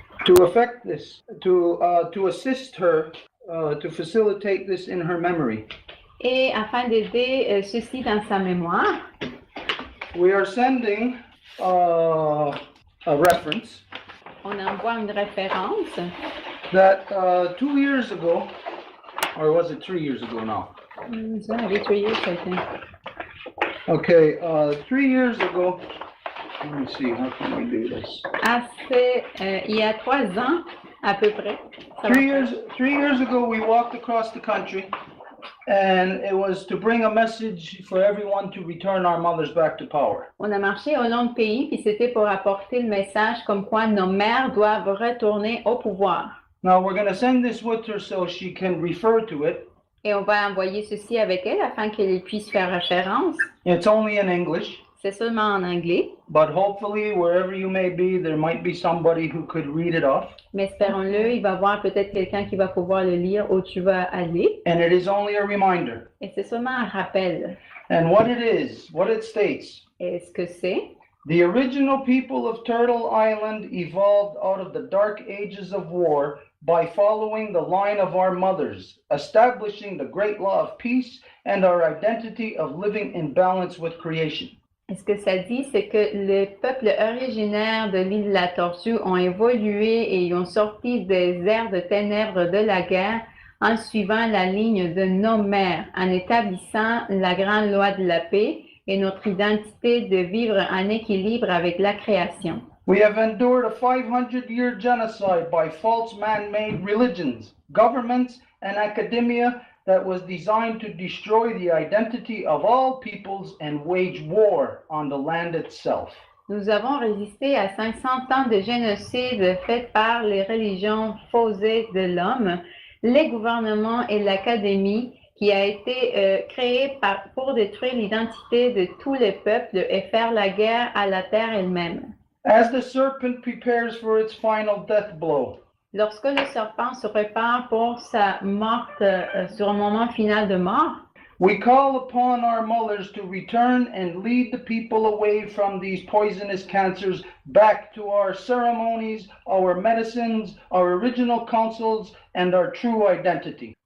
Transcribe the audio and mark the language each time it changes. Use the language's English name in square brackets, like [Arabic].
[English] To effect this, to assist her, to facilitate this in her memory, [French] Et afin d'aider ceci dans sa mémoire, [English] we are sending a reference [French] on envoie une référence [English] that 2 years ago, or was it 3 years ago now? Every 3 years, I think. Okay, 3 years ago, let me see, how can we do this? [French] Il y a 3 ans, à peu près. Ça va [English] 3 years ago, we walked across the country, and it was to bring a message for everyone to return our mothers back to power. [French] On a marché au long du pays, puis c'était pour apporter le message comme quoi nos mères doivent retourner au pouvoir. [English] Now, we're going to send this with her so she can refer to it. [French] Et on va envoyer ceci avec elle afin qu'elle puisse faire référence. [English] It's only in English, [French] C'est seulement en anglais, [English] but hopefully, wherever you may be, there might be somebody who could read it off. [French] mais espérons-le, il va y avoir peut-être quelqu'un qui va pouvoir le lire où tu vas aller. [English] And it is only a reminder. [French] Et c'est seulement un rappel. [English] And what it is, what it states, [French] Et ce que c'est, [English] the original people of Turtle Island evolved out of the dark ages of war by following the line of our mothers, establishing the great law of peace and our identity of living in balance with creation. [French] et ce que ça dit, c'est que les peuples originaires de l'île de la Tortue ont évolué et ils ont sorti des airs de ténèbres de la guerre en suivant la ligne de nos mères, en établissant la grande loi de la paix et notre identité de vivre en équilibre avec la création. [English] We have endured a 500-year genocide by false man-made religions, governments, and academia that was designed to destroy the identity of all peoples and wage war on the land itself. [French] Nous avons résisté à 500 ans de génocide fait par les religions faussées de l'homme, les gouvernements et l'académie qui a été créée pour détruire l'identité de tous les peuples et faire la guerre à la terre elle-même. [English] As the serpent prepares for its final death blow, [French] Lorsque le serpent se prépare pour sa mort, sur un moment final de mort, [English] we call upon our mothers to return and lead the people away from these poisonous cancers back to our ceremonies, our medicines, our original counsels, and our true identity.